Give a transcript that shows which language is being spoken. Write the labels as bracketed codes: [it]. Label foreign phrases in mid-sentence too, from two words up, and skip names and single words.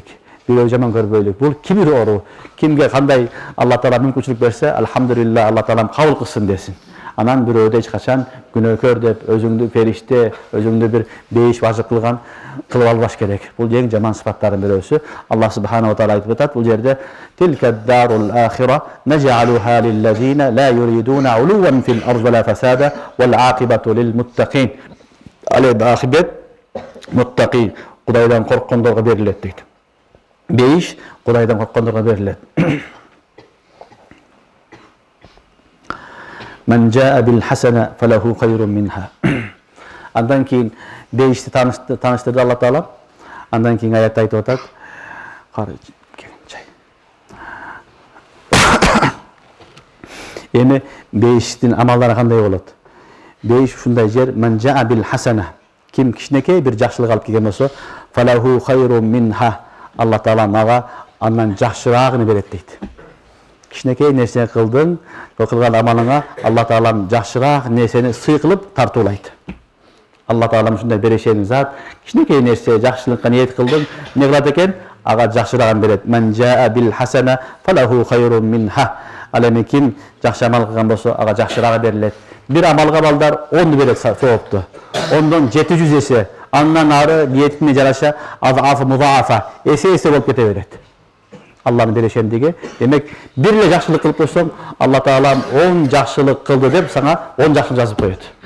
[ky] Бирөө жаман көрбөйлүк. Бул кибир ору. Кимге кандай Алла Таала мүмкүнчүлүк берсе, алхамдулилла, Алла Таалам кабыл кылсын десин. Анан бирөөдө эч качан күнөөкөр деп, өзүңдү фериште, өзүңдү бир бейиш важып кылган кылып албаш керек. Бул эң жаман сыпаттардын бирөөсү. Аллах [ar] سبحانه وتعالى [ky] айтып атат бул жерде: [ar] "تلك الدار الآخرة نجعلها للذين لا يريدون علوا في الأرض ولا فسادا والعاقبة للمتقين." العاقبة متقين, [ky] Кудайдан корккондорго берилет дейт. Бейиш Кудайдан корккондорго берилет. [ar] من جاء بالحسنة فله خير منها. [ky] Андан кийин бейишти тааныштырды Аллах Таала. Андан кийин ayette aytып атат. Эми бейиштин амалдары кандай болот? Бейиш ушундай жер, [ar] من جاء بالحسنة. [ky] Kim кичинекей бир жакшылык алып келген болсо, [ar] فله خير منها. [ky] Allah Taala мага андан жакшыраагын берет дейт. Кичинекей нерсе кылдың, кылган амалыңа Алла Таалам жакшыраак нерсени сый кылып тартуулайт. Алла Таалам ушундай берешен зат. Кичинекей нерсе жакшылыкка ниет кылдың, эмне кылат экен? Ага жакшыраагын берет. [ar] من جاء بالحسنة فله خير منها. [ky] Ал эми ким жакшы амал кылган болсо, ага жакшыраагы берилет. Бир амалга балдар 10 берет соопту. 10дон 700 эсе. Андан ары ниетине жараша азафы музаафа эсе болуп кете берет. Allah'ın берешендиги. Демек, бир эле жакшылык кылып койсоң, Алла Таала 10 жакшылык кылды деп сага 10 жакшылык жазып коет.